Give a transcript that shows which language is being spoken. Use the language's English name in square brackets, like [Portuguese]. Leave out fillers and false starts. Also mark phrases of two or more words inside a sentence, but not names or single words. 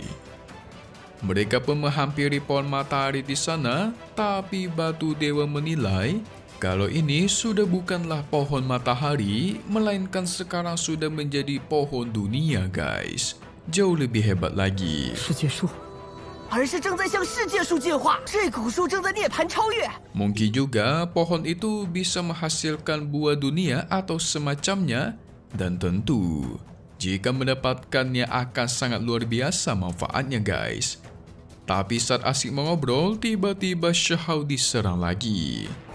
[Indonesian] Mereka pun menghampiri pohon matahari di sana, tapi batu dewa menilai kalau ini sudah bukanlah pohon matahari, melainkan sekarang sudah menjadi pohon dunia guys. Jauh lebih hebat lagi. [Chinese] 世界树而是正在向世界树进化，这棵树正在涅槃超越。 [Indonesian] Mungkin juga pohon itu bisa menghasilkan buah dunia atau semacamnya, dan tentu jika mendapatkannya akan sangat luar biasa manfaatnya guys. Tapi saat asik mengobrol, tiba-tiba Shahou diserang lagi.